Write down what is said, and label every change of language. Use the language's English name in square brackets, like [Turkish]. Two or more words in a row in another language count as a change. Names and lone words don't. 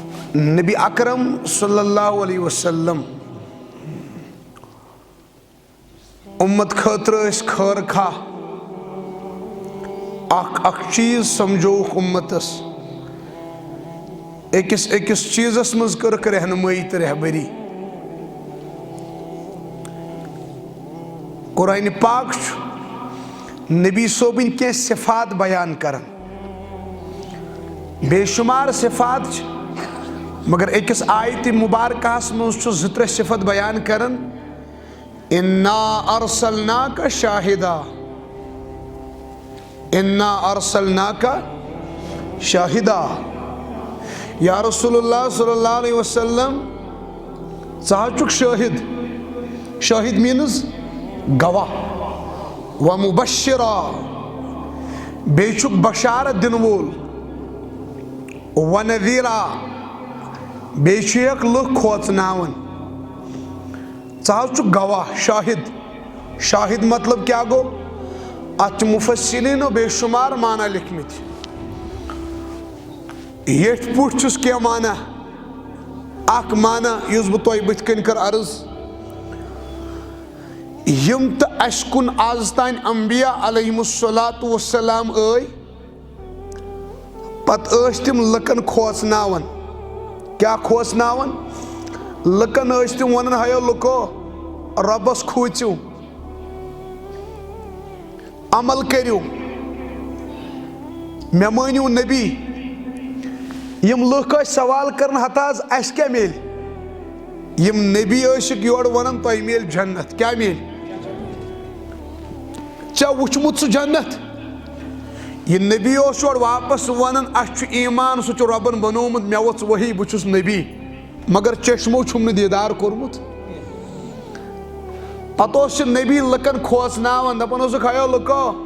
[Kashmiri] نبی اکرم [Arabic] صلی اللہ علیہ وسلم [Kashmiri] امت خاطر اس خیر خواہ اخ چیز سمجھوک امتس ایکس چیزس مز کرک رہنمائی تو رہبری قرآن پاک نبی صوبن کی صفات بیان کرن بے شمار صفات مگر ایکس آیت مبارکہ مز زتر صفت بیان کرن [Arabic] انا ارسلناک شاہدا انا ارسلناک شاہدا یا رسول اللہ صلی اللہ علیہ وسلم [Kashmiri] ژٕ شاہد شاہد مینز گواہ و مبشرا بیچک بشارت دن وول و نذیرا بیچک لکھ کھوژناون ژٕ گواہ شاہد شاہد مطلب کیا گو ات مفسرین و بے شمار معنی لکھمت یٹ پوٹ چھس کیا معنی اک معنی یس بہ تۄہہِ بٕتھِ کَنۍ کر عرض یم تو اس کن آز تین انبیاء [Arabic] علیہم الصلاۃ والسلام [Kashmiri] پت تم لکن کھوژناون کیا کھوژناون لکن تم ونن ہیو لکو ربس کھوژِو عمل کریو مے مٲنِو نبی یم لُکھ ٲسۍ سوال کرن ہتاز اس کیا میل یم نبی ٲسِکھ یور ونن تۄہہِ میل جنت کیا میل ژےٚ وٕچھمُت سُہ جنت یہ نبی اوس یور واپس ونن اس چھُ ایمان سُہ چھُ رۄبن بنومُت مےٚ وٕژھ وحی بہٕ چھُس نبی مگر چشمو چھُم نہٕ دیدار کوٚرمُت پتہٕ اوس یہِ نبی لُکن کھوژناون دپان اوسُکھ ہیو لُکو